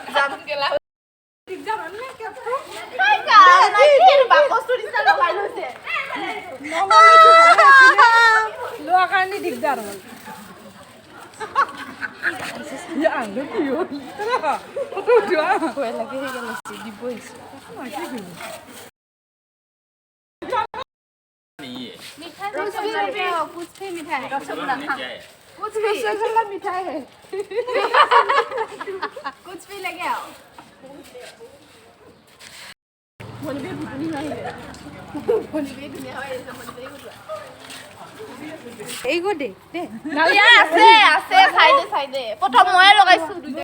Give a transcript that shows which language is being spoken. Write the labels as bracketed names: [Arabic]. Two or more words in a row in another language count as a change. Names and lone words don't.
[Assamese] লোৱাৰ কাৰণে দিগদাৰ হ'ল ভয় লাগে সেইকাৰণে দিব আহিছোঁ [Hindi] कुछ मिठाई है कुछ भी लेके आओ [Assamese] এই গো দে আছে আছে সাইডে সাইডে প্রথম মই লগাইছো